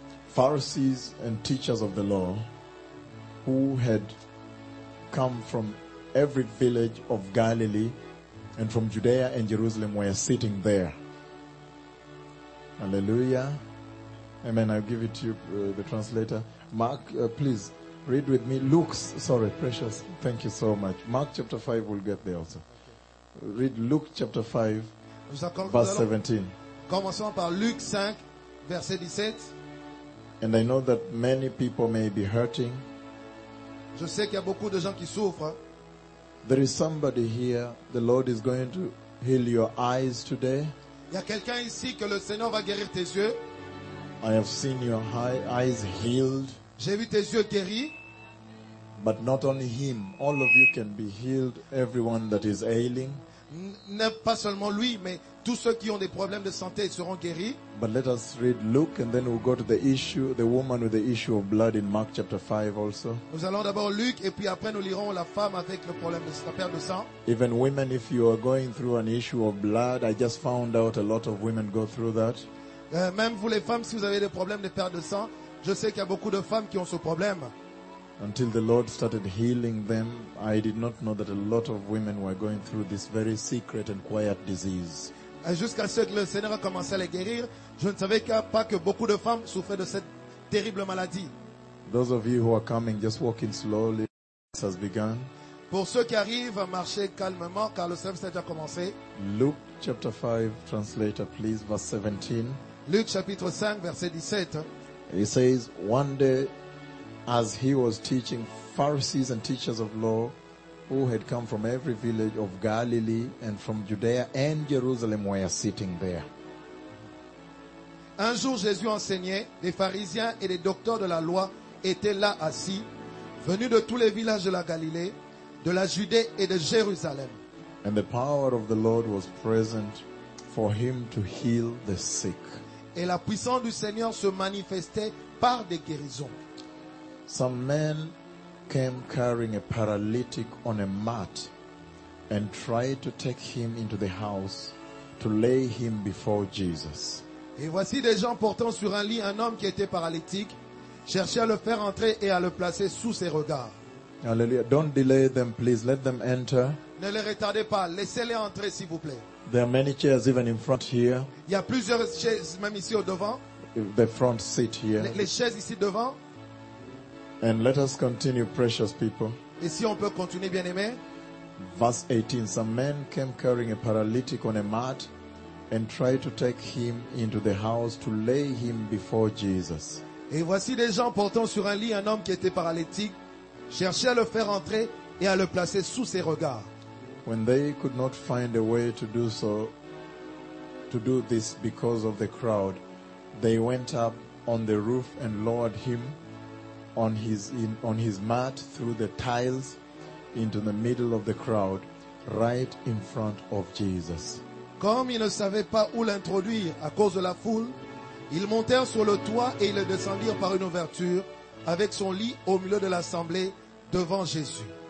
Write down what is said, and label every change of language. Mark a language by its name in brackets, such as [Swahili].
[English] Pharisees and teachers of the law who had come from every village of Galilee and from Judea and Jerusalem were sitting there. Hallelujah. Amen. I'll give it to you, the translator. Mark, please. Read with me. Precious. Thank you so much. Mark chapter 5, we'll get there also. Read Luke chapter 5, verse 17. [French] Commençons par Luke 5, verset 17. [English] And I know that many people may be hurting. [French] Je sais qu'il y a beaucoup de gens qui souffrent. [English] There is somebody here, the Lord is going to heal your eyes today. [French] Il y a quelqu'un ici que le Seigneur va guérir tes yeux. [English] I have seen your eyes healed. [French] J'ai vu tes yeux guéris. [English] But not only him, all of you can be healed, everyone that is ailing. [French] Pas seulement lui, mais tous ceux qui ont des problèmes de santé seront guéris. [English] But let us read Luke and then we'll go to the issue, the woman with the issue of blood in Mark chapter 5 also. [French] Nous allons d'abord Luc et puis après nous lirons la femme avec le problème de sa perte de sang. [English] Even women, if you are going through an issue of blood, I just found out a lot of women go through that. [French] Même vous les femmes, si vous avez des problèmes de perte de sang, je sais qu'il y a beaucoup de femmes qui ont ce problème. [English] Until the Lord started healing them, I did not know that a lot of women were going through this very secret and quiet disease. [French] Et jusqu'à ce que le Seigneur a commencé à les guérir, je ne savais pas que beaucoup de femmes souffraient de cette terrible maladie. [English] Those of you who are coming, just walking slowly, this has begun. [French] Pour ceux qui arrivent, marchez calmement car le service a déjà commencé. [English] Luke chapter 5, translator, please, verse 17. [French] Luke chapitre 5, verset 17. [English] He says, one day, as he was teaching, Pharisees and teachers of law, who had come from every village of Galilee and from Judea and Jerusalem, were sitting there. [French] Un jour, Jésus enseignait, des pharisiens et des docteurs de la loi étaient là assis, venus de tous les villages de la Galilée, de la Judée et de Jérusalem. [English] And the power of the Lord was present for him to heal the sick. [French] Et la puissance du Seigneur se manifestait par des guérisons. [English] Some men came carrying a paralytic on a mat and tried to take him into the house to lay him before Jesus. [French] Et voici des gens portant sur un lit un homme qui était paralytique, cherchaient à le faire entrer et à le placer sous ses regards. [English] Hallelujah. Don't delay them, please. Let them enter. [French] Ne les retardez pas. Laissez-les entrer, s'il vous plaît. [English] There are many chairs even in front here. [French] Il y a plusieurs chaises même ici au devant. [English] The front seat here. [French] Les chaises ici devant. [English] And let us continue, precious people. [French] Et si on peut continuer, bien aimé. [English] Verse 18. Some men came carrying a paralytic on a mat and tried to take him into the house to lay him before Jesus. [French] Et voici des gens portant sur un lit un homme qui était paralytique, cherchaient à le faire entrer et à le placer sous ses regards. [English] When they could not find a way to do so, to do this because of the crowd, they went up on the roof and lowered him on his mat through the tiles into the middle of the crowd, right in front of Jesus. [French] Comme ils ne savaient pas où l'introduire à cause de la foule, ils montèrent sur le toit et ils le descendirent par une ouverture avec son lit au milieu de l'assemblée devant Jésus.